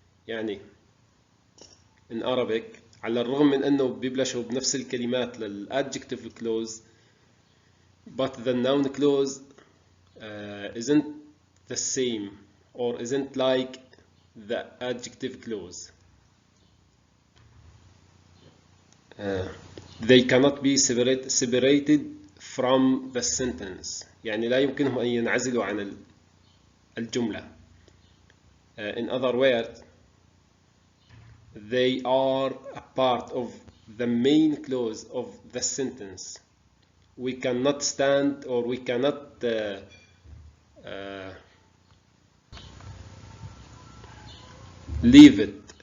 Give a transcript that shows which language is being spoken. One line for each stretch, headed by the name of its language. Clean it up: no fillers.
Arabic: يعني
English: in Arabic
Arabic: على الرغم من أنه بيبلشوا بنفس الكلمات للadjective
English: clause, but the noun clause isn't the same or isn't like the adjective clause. They cannot be separated from the sentence.
Arabic: يعني لا يمكنهم أن ينعزلوا عن الجملة.
English: In other words, they are a part of the main clause of the sentence. we cannot stand, or we cannot leave it.